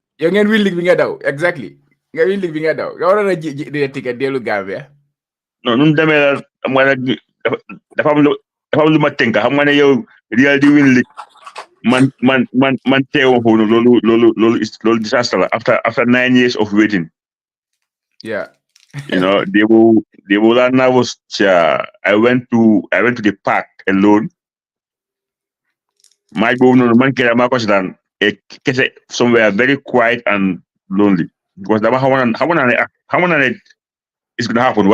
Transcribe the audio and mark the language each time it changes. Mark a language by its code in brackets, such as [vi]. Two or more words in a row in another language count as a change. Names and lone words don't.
[wo] yow ngeen [en] win league [wo] bi nga daw exactly nga [en] win league [wo] bi nga daw nga waroon a di ticket dellu Gambia. Non nu mu demee la xam nga nag dafa am lu ma tënk xam nga ne yow Real di [en] win league. [wo] Man teewoo foofu loolu disaster la [en] after 9 years of waiting. Yeah. They were nervous. I went to the park alone. My man kese somewhere very quiet and lonely because how it's gonna happen.